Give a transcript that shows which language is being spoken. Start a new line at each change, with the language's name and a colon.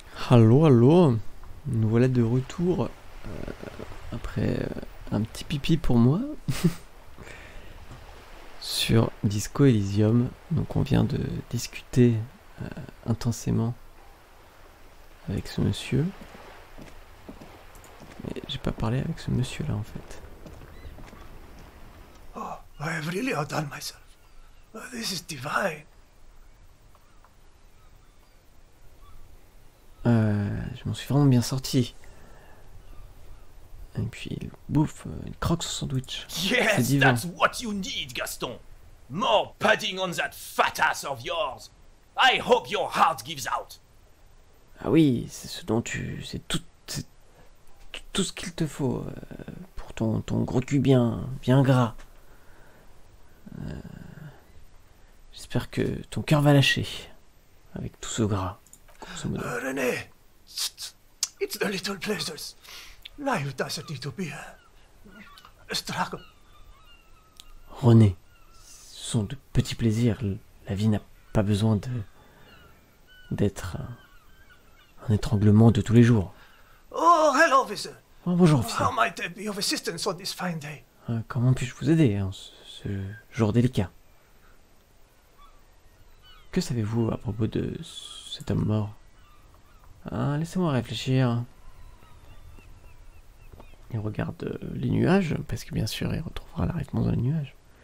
French: Allô, allô, nous voilà de retour après un petit pipi pour moi sur Disco Elysium. Donc on vient de discuter intensément avec ce monsieur. Mais j'ai pas parlé avec ce monsieur là en fait.
English: Oh, I have really outdone myself. This is divine.
French: Je m'en suis vraiment bien sorti. Et puis il bouffe, il croque son sandwich.
English: Yes,
French: divin.
English: that's what you need, Gaston. More padding on that fat ass of yours. I hope your heart gives out.
French: Ah oui, c'est ce dont c'est tout ce qu'il te faut pour ton gros cul bien gras. J'espère que ton cœur va lâcher avec tout ce gras. Grosso modo.
English: René, it's the little pleasures. Life doesn't need to be a struggle.
French: René, ce sont de petits plaisirs. La vie n'a pas besoin d'être un étranglement de tous les jours.
English: Oh, hello, officer.
French: Oh, bonjour, officier.
English: How might I be of assistance on this fine day?
French: Comment puis-je vous aider ce jour délicat? Que savez-vous à propos de cet homme mort? Laissez-moi réfléchir. Il regarde les nuages, parce que bien sûr il retrouvera la réponse dans les nuages.